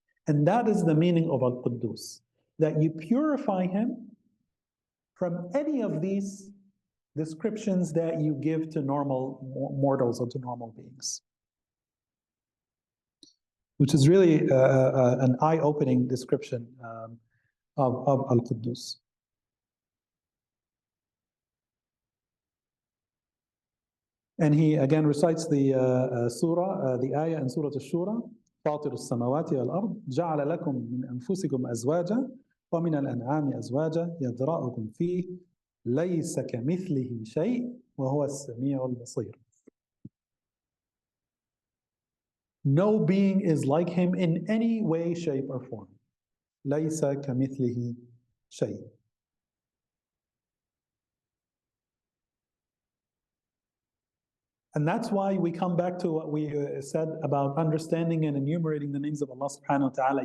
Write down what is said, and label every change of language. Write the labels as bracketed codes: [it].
[en] And that is the meaning of Al-Quddus, that you purify Him from any of these descriptions that you give to normal mortals or to normal beings. Which is really an eye-opening description of Al-Quddus. And he again recites the surah, the ayah in Surah Al-Shura, [ar] فاطر السماوات والأرض جعل لكم من أنفسكم أزواجا ومن الأنعام أزواجا يذرأكم فيه ليس كمثله شيء وهو السميع البصير. [en] No being is like him in any way, shape, or form. [ar] ليس كمثله شيء. [en] And that's why we come back to what we said about understanding and enumerating the names of Allah subhanahu wa ta'ala.